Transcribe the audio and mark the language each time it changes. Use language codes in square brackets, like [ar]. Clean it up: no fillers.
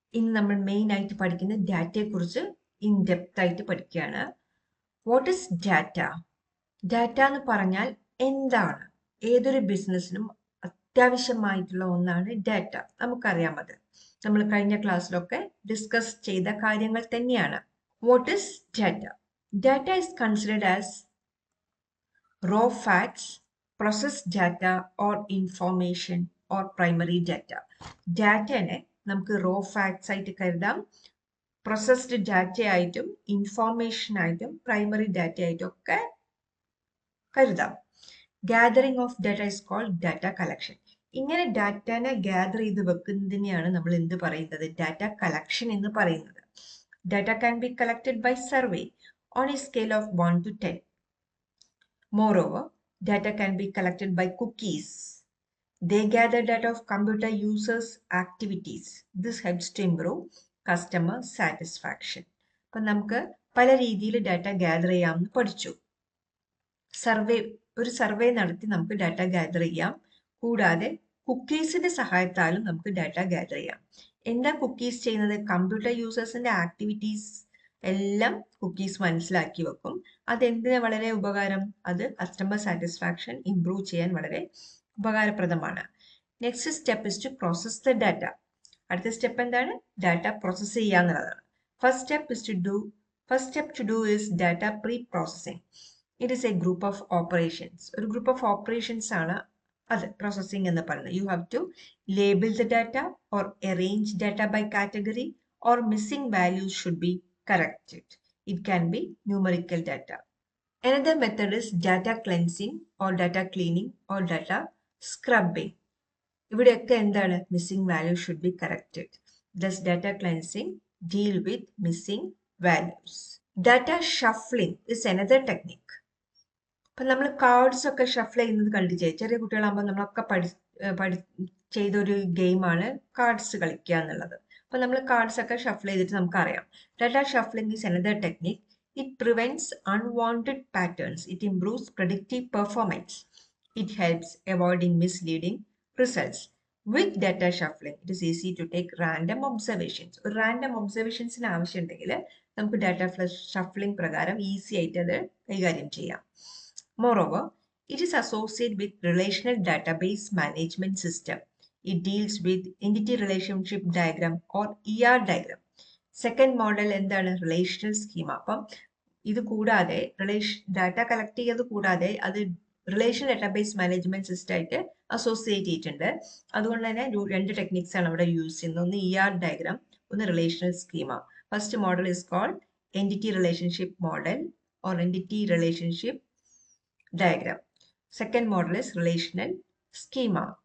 [ml] ഇന്ന് നമ്മൾ മെയിൻ ആയിട്ട് പഠിക്കുന്ന ഡാറ്റയെക്കുറിച്ച് ഇൻ ഡെപ്ത് ആയിട്ട് പഠിക്കുകയാണ്. [en] What is data? [ml] ഡാറ്റ എന്ന് പറഞ്ഞാൽ എന്താണ്? ഏതൊരു ബിസിനസ്സിനും അത്യാവശ്യമായിട്ടുള്ള ഒന്നാണ് ഡാറ്റ. നമുക്കറിയാം, അത് നമ്മൾ കഴിഞ്ഞ ക്ലാസ്സിലൊക്കെ ഡിസ്കസ് ചെയ്ത കാര്യങ്ങൾ തന്നെയാണ്. [en] What is data? Data is considered as raw facts, processed data or information or primary data. [ml] ഡാറ്റനെ നമുക്ക് റോ ഫാക്ട്സ് ആയിട്ട് കരുതാം, പ്രോസസ്ഡ് ഡാറ്റ ആയിട്ടും ഇൻഫോർമേഷൻ ആയിട്ടും പ്രൈമറി ഡാറ്റ ആയിട്ടും ഒക്കെ കരുതാം. [en] Gathering of data is called data collection. [ml] ഇങ്ങനെ ഡാറ്റനെ ഗ്യാദർ ചെയ്ത് വെക്കുന്നതിനെയാണ് നമ്മൾ എന്ത് പറയുന്നത്? ഡാറ്റ കളക്ഷൻ എന്ന് പറയുന്നത്. [en] Data can be collected by survey on a scale of 1 to 10. Moreover, data can be collected by cookies. They gather data of computer users' activities. This helps to improve customer satisfaction. [ml] അപ്പം നമുക്ക് പല രീതിയിൽ data gather ചെയ്യാമെന്ന് പഠിച്ചു. ഒരു survey നടത്തി നമുക്ക് data gather ചെയ്യാം. കൂടാതെ കുക്കീസിന്റെ സഹായത്താലും നമുക്ക് ഡാറ്റ ഗ്യാദർ ചെയ്യാം. എന്താ കുക്കീസ് ചെയ്യുന്നത്? കമ്പ്യൂട്ടർ യൂസേഴ്സിന്റെ ആക്ടിവിറ്റീസ് എല്ലാം കുക്കീസ് മനസ്സിലാക്കി വെക്കും. അതെന്തിനാ വളരെ ഉപകാരം? അത് കസ്റ്റമർ സാറ്റിസ്ഫാക്ഷൻ ഇംപ്രൂവ് ചെയ്യാൻ വളരെ ഉപകാരപ്രദമാണ്. [en] Next step is to process the data. [ml] അടുത്ത സ്റ്റെപ്പ് എന്താണ്? ഡാറ്റ പ്രോസസ് ചെയ്യുക എന്നുള്ളതാണ്. [en] First step to do is data pre processing. It is a group of operations. [ml] ഒരു ഗ്രൂപ്പ് ഓഫ് ഓപ്പറേഷൻസ് ആണ് അത് പ്രോസസ്സിംഗ് എന്ന് പറയുന്നത്. [en] You have to label the data or arrange data by category or missing values should be corrected. It can be numerical data. Another method is data cleansing or data cleaning or data scrubbing. [ml] ഇവിടെയൊക്കെ എന്താണ്? [en] Missing value should be corrected. Thus data cleansing deal with missing values. Data shuffling is another technique. [ml] അപ്പം നമ്മൾ cards ഒക്കെ shuffle ചെയ്യുന്നത് കണ്ടിട്ടേ, ചെറിയ കുട്ടികളാകുമ്പോൾ നമ്മളൊക്കെ ചെയ്തൊരു ഗെയിമാണ് കാർഡ്സ് കളിക്കുക എന്നുള്ളത്. അപ്പം നമ്മൾ കാർഡ്സ് ഒക്കെ ഷഫിൾ ചെയ്തിട്ട് നമുക്കറിയാം. [en] Data shuffling is another technique. It prevents unwanted patterns. It improves predictive performance. It helps avoiding misleading results. With data shuffling it is easy to take random observations. [ml] ഒരു random ഒബ്സർവേഷൻസിന് ആവശ്യമുണ്ടെങ്കിൽ നമുക്ക് data shuffling പ്രകാരം easy ആയിട്ട് അത് കൈകാര്യം ചെയ്യാം. [en] Moreover, it is associated with relational database management system. It deals with entity relationship diagram or ER diagram. Second model എന്താണ്? Relational schema. [ml] അപ്പം ഇത് കൂടാതെ ഡാറ്റ കളക്ട് ചെയ്ത് കൂടാതെ അത് റിലേഷണൽ ഡാറ്റാബേസ് മാനേജ്മെന്റ് സിസ്റ്റം ആയിട്ട് അസോസിയേറ്റ് ചെയ്തിട്ടുണ്ട്. അതുകൊണ്ട് തന്നെ രണ്ട് ടെക്നിക്സ് ആണ് അവിടെ യൂസ് ചെയ്യുന്നത്. ഒന്ന് ER ഡയഗ്രാം, ഒന്ന് relational schema. [en] First model is called entity relationship model or entity relationship diagram. Second model is relational schema.